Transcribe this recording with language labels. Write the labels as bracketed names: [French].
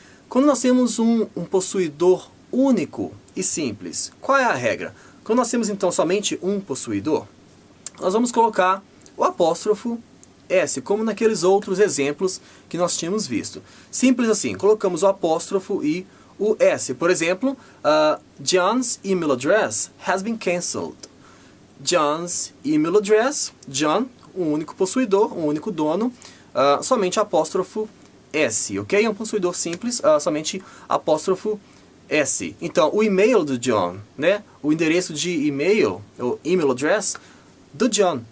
[Portuguese] Quando nós temos um possuidor único e simples, qual é a regra? Quando nós temos então somente um possuidor, nós vamos colocar o apóstrofo S, como naqueles outros exemplos que nós tínhamos visto. Simples assim, colocamos o apóstrofo e o S. Por exemplo, [English] John's email address has been cancelled. John's email address, [Portuguese] John, um único possuidor, um único dono, somente apóstrofo S, ok? É um possuidor simples, somente apóstrofo S. Então, o e-mail do John, né? O endereço de e-mail, o email address do John.